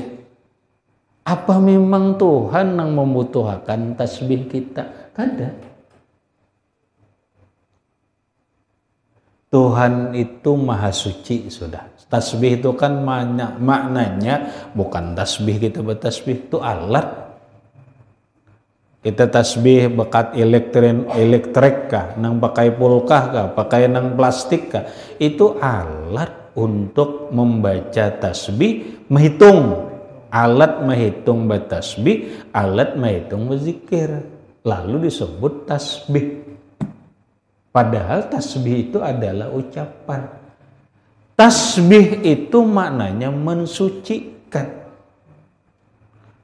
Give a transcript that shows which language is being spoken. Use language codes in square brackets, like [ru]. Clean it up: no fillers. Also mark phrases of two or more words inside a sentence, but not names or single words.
[id] Apa memang Tuhan yang membutuhkan tasbih kita? [bjn] Kada. [id] Tuhan itu maha suci sudah. Tasbih itu kan maknanya bukan tasbih kita bertasbih, itu alat. [bjn] Kita tasbih bekat elektrik kah, nang pakai pulkah kah, pakai nang plastik kah, itu alat untuk membaca tasbih, menghitung. [id] Alat menghitung bertasbih, alat menghitung berzikir. Lalu disebut tasbih. Padahal tasbih itu adalah ucapan. Tasbih itu maknanya mensucikan.